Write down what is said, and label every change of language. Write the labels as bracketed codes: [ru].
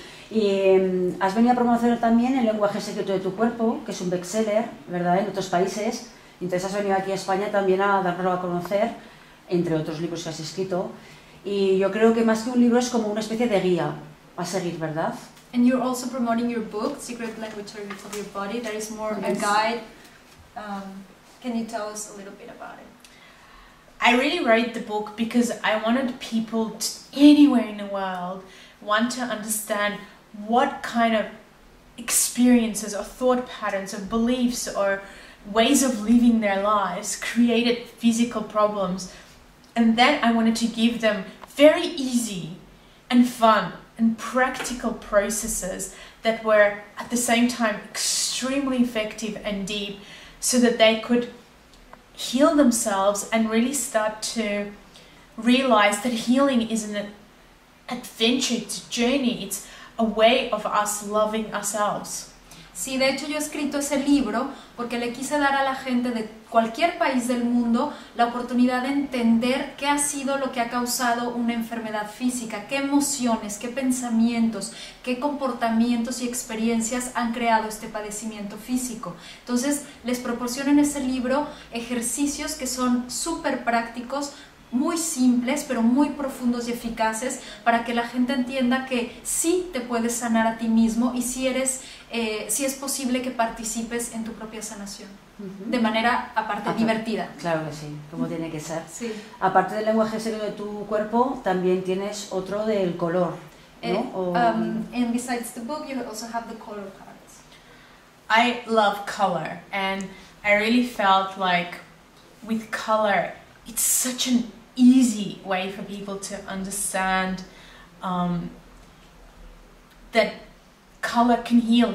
[es] Y has venido a promocionar también el lenguaje secreto de tu cuerpo, que es un bestseller, ¿verdad?, en otros países. Entonces has venido aquí a España también a darlo a conocer, entre otros libros que has escrito. Y yo creo que más que un libro es como una especie de guía a seguir, ¿verdad? [en] And you're also promoting your book, Secret Language of Your Body. There is more a guide. Can you tell us a little bit about it? I really wrote the book because I wanted people anywhere in the world want to understand what kind of experiences or thought patterns or beliefs or ways of living their lives created physical problems. And then I wanted to give them very easy and fun and practical processes that were at the same time extremely effective and deep, so that they could heal themselves and really start to realize that healing is an adventure, it's a journey, it's a way of us loving ourselves. [es] Sí, de hecho yo he escrito ese libro porque le quise dar a la gente de cualquier país del mundo la oportunidad de entender qué ha sido lo que ha causado una enfermedad física, qué emociones, qué pensamientos, qué comportamientos y experiencias han creado este padecimiento físico. Entonces les proporciono en ese libro ejercicios que son súper prácticos, muy simples, pero muy profundos y eficaces para que la gente entienda que sí te puedes sanar a ti mismo y sí es posible que participes en tu propia sanación. De manera, aparte, divertida. Claro que sí, como tiene que ser. Sí. Aparte del lenguaje secreto de tu cuerpo, también tienes otro del color, ¿no? [en] And besides the book, you also have the color cards. I love color, and I really felt like with color, it's such an easy way for people to understand that color can heal.